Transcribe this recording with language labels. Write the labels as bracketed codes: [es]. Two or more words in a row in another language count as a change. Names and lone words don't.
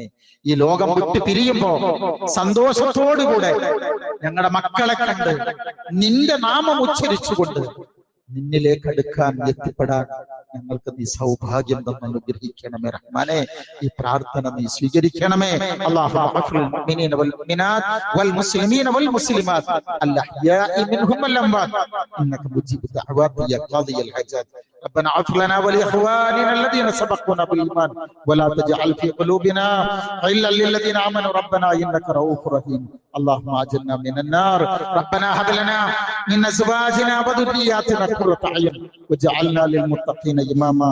[ml] ഈ ലോകം വിട്ട് പിരിയുമ്പോ സന്തോഷത്തോടുകൂടെ ഞങ്ങളുടെ മക്കളെ കണ്ട് നിന്റെ നാമം ഉച്ചരിച്ചുകൊണ്ട് നിന്നിലേക്ക് അടുക്കാൻ എത്തിപ്പെടാൻ ഞങ്ങൾക്ക് നീ സൗഭാഗ്യം തന്ന് അനുഗ്രഹിക്കണമേ റഹ്മാനെ. ഈ പ്രാർത്ഥന നീ സ്വീകരിക്കണമേ. [ar] اللهم اغفر للمؤمنين والمؤمنات والمسلمين والمسلمات الأحياء منهم والأموات إنك مجيب دعوات يا قاضي الحاجات. ربنا اغفر لنا ولإخواننا الذين سبقونا بالإيمان ولا تجعل في قلوبنا غلا للذين آمنوا ربنا إنك رؤوف رحيم. اللهم أجرنا من النار. ربنا هب لنا من أزواجنا وذرياتنا قرة أعين واجعلنا للمتقين إماما.